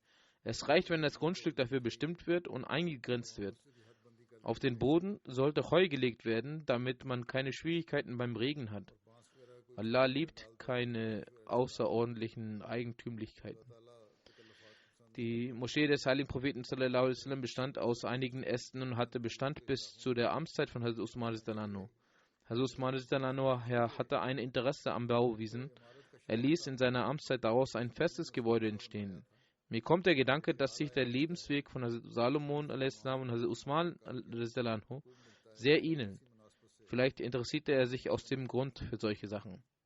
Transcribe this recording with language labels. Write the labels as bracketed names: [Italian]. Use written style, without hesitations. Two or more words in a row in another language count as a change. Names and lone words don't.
[German] Es reicht, wenn das Grundstück dafür bestimmt wird und eingegrenzt wird. Auf den Boden sollte Heu gelegt werden, damit man keine Schwierigkeiten beim Regen hat. Allah liebt keine außerordentlichen Eigentümlichkeiten. Die Moschee des heiligen Propheten [Arabic] صلى الله عليه وسلم [German] bestand aus einigen Ästen und hatte Bestand bis zu der Amtszeit von Hazrat Usman radhiyallahu. Hazrat Usman radhiyallahu hatte ein Interesse am Bauwesen. Er ließ in seiner Amtszeit daraus ein festes Gebäude entstehen. Mir kommt der Gedanke, dass sich der Lebensweg von Hazrat Salomon a.s. und Hazrat Usman radhiyallahu sehr ähneln. Vielleicht interessierte er sich aus dem Grund für solche Sachen.